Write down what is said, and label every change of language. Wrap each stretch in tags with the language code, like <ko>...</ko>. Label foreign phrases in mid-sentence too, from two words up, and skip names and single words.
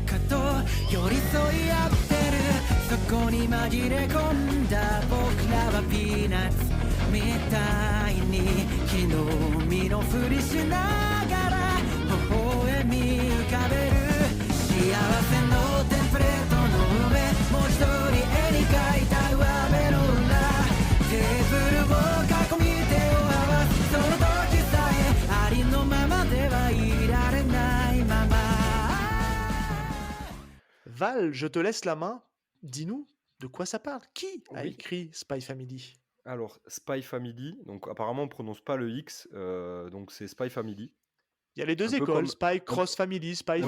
<ja>かと寄り添い合ってるそこに紛れ込んだ僕らはピーナッツみたいに木の実のふりしながら微笑み浮かべる幸せのテンプレートの上文字通り絵に描いた上辺の裏テーブルを囲み手を合わすその時さえありのままではいられないまま</ja> <fr>Val, je te laisse la main. Dis-nous de quoi ça parle. Qui a Oui. écrit Spy Family? Alors, Spy Family, donc apparemment on prononce pas le X, donc c'est Spy Family. Il y a les deux Un peu écoles, comme- Spy Cross Family, Spy Un peu</fr>